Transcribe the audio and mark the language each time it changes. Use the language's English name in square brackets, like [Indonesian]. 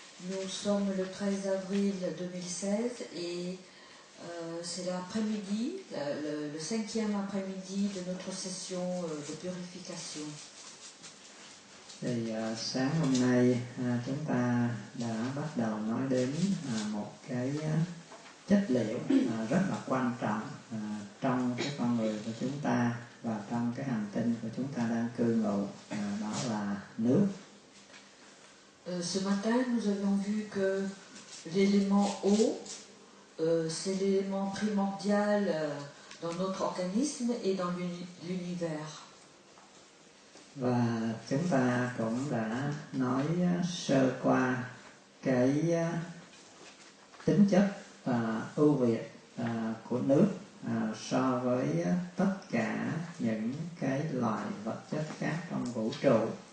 [French] Nous sommes le 13 avril 2016 et c'est l'après-midi, le 5e après-midi de notre session de purification. [Vietnamese] Thì sáng hôm nay chúng ta đã bắt đầu nói đến một cái chất liệu rất là quan trọng trong cái con người của chúng ta và trong cái hành tinh của chúng ta đang cư ngụ, đó là nước. [French] Ce matin, nous avions vu que l'élément eau, c'est l'élément primordial dans notre organisme et dans l'univers. [Vietnamese] Và chúng ta cũng đã nói sơ qua cái tính chất ưu việt của nước so với tất cả những cái loại vật chất khác trong vũ trụ.